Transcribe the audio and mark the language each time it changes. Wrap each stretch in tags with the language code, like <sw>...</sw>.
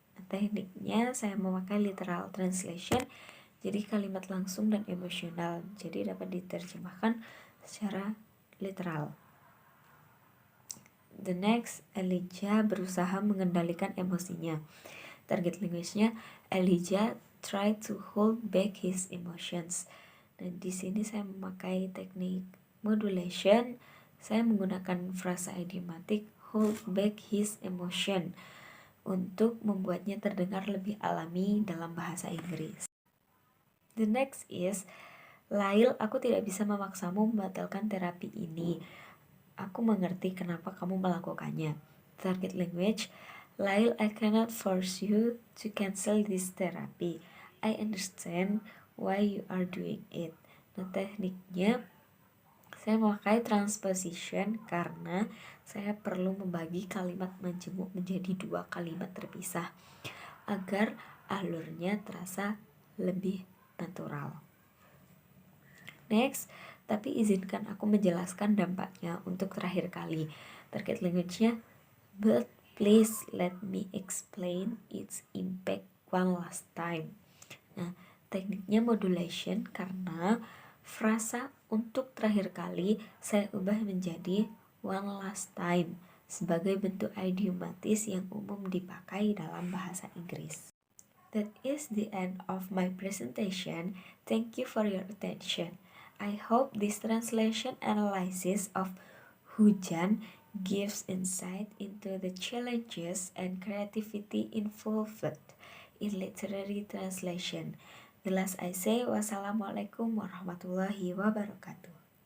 <id>Nah, tekniknya saya memakai literal translation, jadi kalimat langsung dan emosional, jadi dapat diterjemahkan secara literal.</id> <en>The next,</en> <id>Elijah berusaha mengendalikan emosinya.</id> <en>Target language-nya, Elijah try to hold back his emotions.</en> <id>Dan di sini saya memakai teknik modulation. Saya menggunakan frasa idiomatik</id> <en>hold back his emotion</en> <id>untuk membuatnya terdengar lebih alami dalam bahasa Inggris.</id> <en>The next is,</en> <id>Lail, aku tidak bisa memaksamu membatalkan terapi ini. Aku mengerti kenapa kamu melakukannya.</id> <en>Target language, Lail, I cannot force you to cancel this therapy. I understand why you are doing it.</en> <id>Nah, tekniknya saya memakai transposition karena saya perlu membagi kalimat menjemuk menjadi dua kalimat terpisah agar alurnya terasa lebih natural. Next, tapi izinkan aku menjelaskan dampaknya untuk terakhir kali.</id> <en>Target language-nya, but please let me explain its impact one last time.</en> <id>Nah, tekniknya modulation karena frasa untuk terakhir kali saya ubah menjadi</id> <en>one last time</en> <id>sebagai bentuk idiomatis yang umum dipakai dalam bahasa Inggris.</id> <en>That is the end of my presentation. Thank you for your attention. I hope this translation analysis of Hujan gives insight into the challenges and creativity involved in literary translation. The last I say,</en> <ar>wassalamualaikum warahmatullahi wabarakatuh.</ar>